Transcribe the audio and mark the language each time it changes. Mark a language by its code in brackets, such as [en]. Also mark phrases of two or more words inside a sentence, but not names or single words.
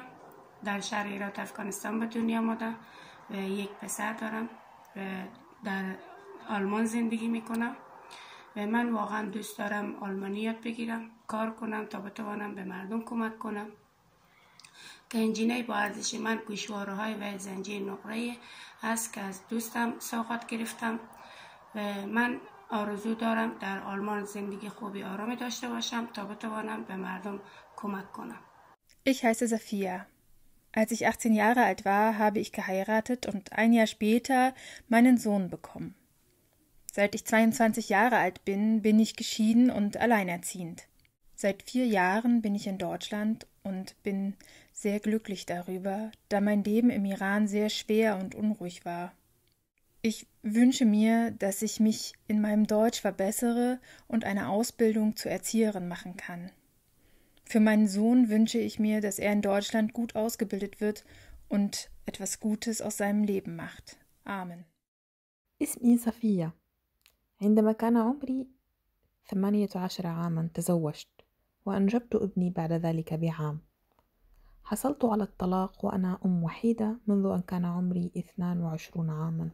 [fa] در شهر هرات افغانستان به دنیا آمدم و یک پسر دارم و در آلمان زندگی میکنم و من واقعا دوست دارم آلمانی یاد بگیرم، کار کنم تا بتوانم به مردم کمک کنم. که انجینه با ارزش من گوشواره‌های و زنجیر نقره‌ای است که از دوستم سوغات گرفتم و من آرزو دارم در آلمان زندگی خوبی آرامی داشته باشم تا بتوانم به مردم کمک کنم. [de] Ich heiße Safia. Als ich 18 Jahre alt war, habe ich geheiratet und ein Jahr später meinen Sohn bekommen. Seit ich 22 Jahre alt bin, bin ich geschieden und alleinerziehend. Seit 4 Jahren bin ich in Deutschland und bin sehr glücklich darüber, da mein Leben im Iran sehr schwer und unruhig war. Ich wünsche mir, dass ich mich in meinem Deutsch verbessere und eine Ausbildung zur Erzieherin machen kann. Für meinen Sohn wünsche ich mir, dass er in Deutschland gut ausgebildet wird und etwas Gutes aus seinem Leben macht. Amen. [ar] اسمي صفية. عندما كان عمري 18 عاما تزوجت وأنجبت ابني بعد ذلك بعام. حصلت على الطلاق وأنا أم وحيدة منذ أن كان عمري 22 عاما.